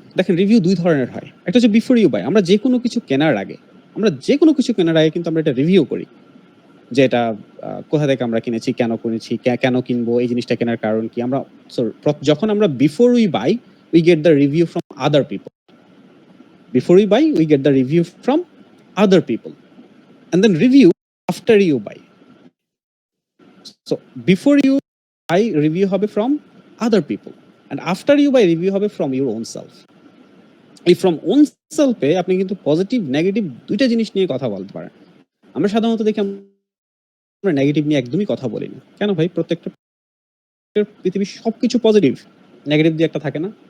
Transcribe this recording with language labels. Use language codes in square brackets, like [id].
[bn] দেখেন রিভিউ দুই ধরনের হয়, একটা হচ্ছে [en] Before you buy. [bn] আমরা যে কোনো কিছু কেনার আগে কিন্তু আমরা এটা রিভিউ করি, যে এটা কোথা থেকে আমরা কিনেছি, কেন কিনেছি, কেন কিনবো, এই জিনিসটা কেনার কারণ কি। আমরা যখন আমরা [en] Before we buy, we get the review from other people. Before we buy, we get the review from other people, and then review after you buy. So before you buy, review [bn] hobe [en] from other people, and after you buy, review hobe from your own self. [bn] এই [en] from own self [bn] এ আপনি কিন্তু positive negative দুইটা জিনিস নিয়ে কথা বলতে পারেন। আমরা সাধারণত দেখি আমরা নেগেটিভ নিয়ে একদমই কথা বলি না। কেন ভাই? প্রত্যেকটা পৃথিবীর সবকিছু পজিটিভ, নেগেটিভ দিয়ে একটা থাকে না?